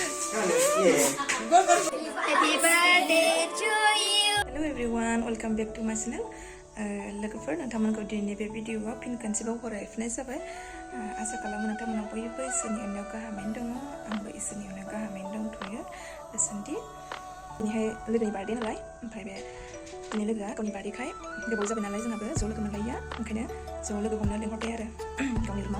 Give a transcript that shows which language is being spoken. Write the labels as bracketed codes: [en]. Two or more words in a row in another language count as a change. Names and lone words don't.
[en] Happy birthday to you. Hello everyone, welcome back to my channel. [brx] लोगोफोर नोंथांमोनखौ दिनैनि बे भिडिअ'आव फिन खनसेबाव बरायफिननाय जाबाय। आसा खालामो नोंथांमोना बयबो इसोरनि अननायाव गाहामैनो दङ। आंबो इसोरनि अननायाव गाहामैनो दंथ'यो दासान्दि। दिनैहाय लोगोनि बार्थडे नालाय, ओमफ्राय बे दिनै लोगोआ गावनि बार्थडेखाय गोबाव जाबाय नालाय जोंहाबो ज' लोगो मोनलायिया, ओंखायनो ज' लोगो हमनो लिंहरबाय आरो गावनि रुमाव।